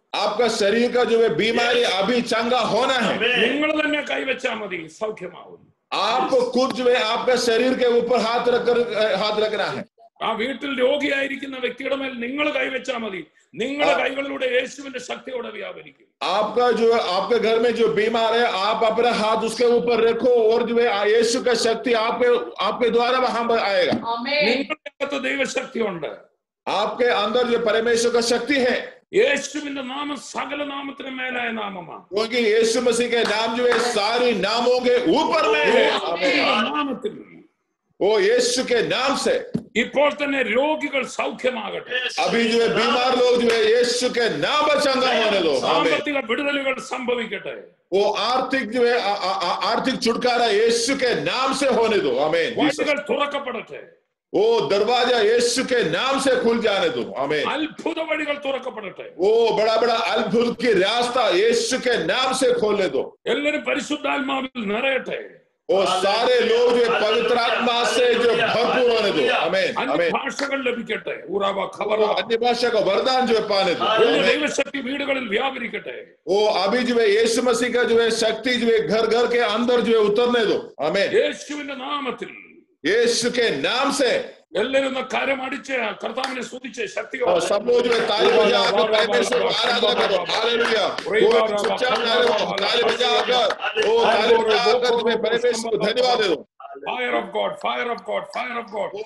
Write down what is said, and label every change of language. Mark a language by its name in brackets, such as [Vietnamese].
[Hindi] आपका शरीर का जो है बीमारी अभी चंगा होना है। [Malayalam] നിങ്ങൾ തന്നെ കൈവച്ചാൽ മതി, സൗഖ്യമാവും। [Hindi] आपको खुद जो है आपका शरीर के ऊपर हाथ रखना है। [Malayalam] ആ വീട്ടിൽ രോഗിയായിരിക്കുന്ന വ്യക്തിയുടെ മേൽ നിങ്ങൾ കൈവച്ചാൽ മതി, നിങ്ങളുടെ കൈകളിലൂടെ യേശുവിന്റെ ശക്തിയോടെ വ്യാപരിക്കും। [Hindi] आपका जो आपके घर में जो बीमार है, आप अपना हाथ उसके ऊपर रखो और जो है यीशु का शक्ति आपके द्वारा वहां आएगा। [Malayalam] നിങ്ങളുടെ ദൈവശക്തി ഉണ്ട്। [Hindi] आपके अंदर जो परमेश्वर का शक्ति है। [Malayalam] യേശുവിന്റെ നാമം സകല നാമത്തിന് മേലായ നാമമാണ്। [Hindi] क्योंकि यीशु मसीह के नाम जो है सारी नामों के ऊपर में है। [Malayalam] നാമത്തിൽ [Hindi] वो यीशु के नाम से [Malayalam] ഇപ്പോൾ തന്നെ രോഗികൾ സൗഖ്യമാകട്ടെ। [Hindi] अभी जो है बीमार लोग जो है यीशु के नाम पर चंगा होने दो। [Malayalam] സാമ്പത്തിക വിടുതലുകൾ സംഭവിക്കട്ടെ। [Hindi] वो आर्थिक जो है आर्थिक छुटकारा यीशु के नाम से होने दो। आमीन। [Malayalam] വഴികൾ തുറക്കപ്പെടട്ടെ। [Hindi] वो दरवाजा यीशु के नाम से खुल जाने दो। आमीन। [Malayalam] അത്ഭുത വഴികൾ തുറക്കപ്പെടട്ടെ। [Hindi] वो बड़ा बड़ा अद्भुत की रास्ता यीशु के नाम से खोलने दो। [Malayalam] എല്ലാവരും പരിശുദ്ധാത്മാവിൽ നിറയട്ടെ। [Hindi] वो सारे लोग जो पवित्र आत्मा से जो भरपूर होने दो। आमीन। [Malayalam] अन्य ഭാഷകൾ ലഭിക്കട്ടെ। ഉറവ ഖബറ [Hindi] अन्य भाषा का वरदान जो है पाने दो। [Malayalam] ദൈവശക്തി വീടുകളിൽ വ്യാപരിക്കട്ടെ। [Hindi] वो अभी जो है यीशु मसीह का जो है शक्ति जो है घर घर के अंदर जो है उतरने दो। आमीन। [Malayalam] യേശുവിന്റെ നാമത്തിൽ [Hindi] यीशु के नाम से [Malayalam] എല്ലാവരും കരം അടിച്ച് കർത്താവിനെ സ്തുതിച്ച് ശക്തിയോടെ [Hindi] और सब लोग जो है ताली बजाकर परमेश्वर को आराधना करो। हालेलुया। कोई चुपचाप ना रहो, ताली बजाकर तुम्हें परमेश्वर को धन्यवाद दे दो। [English] Fire of God, fire of God, fire of God.